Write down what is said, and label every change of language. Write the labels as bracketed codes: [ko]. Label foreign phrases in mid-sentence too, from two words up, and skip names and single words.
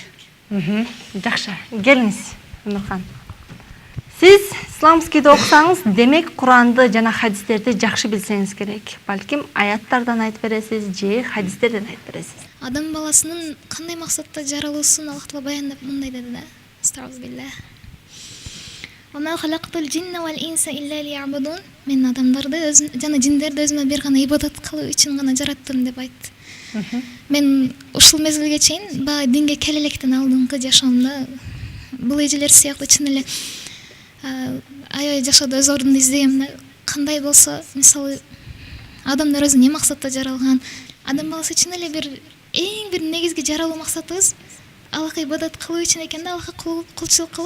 [ky] Жакшы, келиңиз, Өмүркан. Сиз исламскийди окусаңыз, демек Куранды жана хадистерди жакшы билсеңиз керек. Балким аяттардан айтып бересиз же хадистерден айтып бересиз. Адам баласынын кандай максатта жаралуусун Аллах Таала баяндап мындай деди да. Астагфируллах. [ar] وما خلقت الجن والإنس إلا ليعبدون. [ky] Мен адамдарды жана жиндерди өзүмө бир гана ибадат кылуу үчүн гана жараттым деп айтты. Мен ушул мезгилге чейин динге келе электен алдыңкы жашоомдо бул эжелер сыяктуу чын эле аябай жашоодо өз ордумду издегем да. Кандай болсо, мисалы адамдар өзү эмне максатта жаралган, адам баласы чын эле эң бир негизги жаралуу максатыбыз Аллахка ибадат кылуу үчүн экен да, Аллахка кулчулук кылуу.